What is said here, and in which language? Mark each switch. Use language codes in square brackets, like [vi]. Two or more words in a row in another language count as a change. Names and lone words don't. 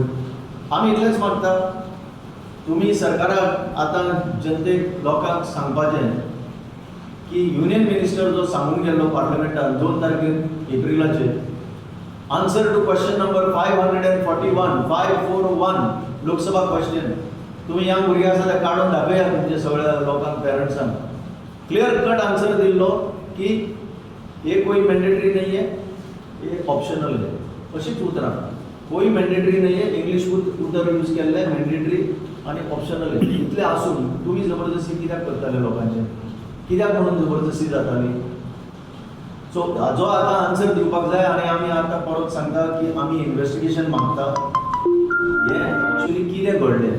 [kok] आमी इतलेंच मागता, तुमी सरकाराक आतां जनतेक लोकांक सांगपाचें की [en] union minister [kok] जो सांगून गेल्लो पार्लमेंटान 2 तारखेर एप्रिलाचेर, [en] answer to question number [kok] 541 लोकसभा क्वेश्चन, तुम्ही ह्या भुरग्यां आसा ते काडून दाखयात तुमच्या सगळ्या लोकांक, पेरंट्सांक [en] clear cut answer [kok] दिल्लो की [hi] ये कोई मैंडेटरी नहीं है, ये ऑप्शनल है, [kok] अशीच उतरां, [hi] कोई मैंडेटरी नहीं है, [kok] इंग्लिश उतर यूज केल्ले, मैंडेटरी आनी ऑप्शनल है। इतले आसून तुम्ही जबरदस्ती कित्याक करताले लोकांचे, कित्याक म्हणून जबरदस्ती जाताली? सो हाजो आतां आन्सर दिवपाक जाय आनी आमी आतां परत सांगता की आमी इन्व्हेस्टिगेशन मागता हें एक्चुअली कितें घडलें।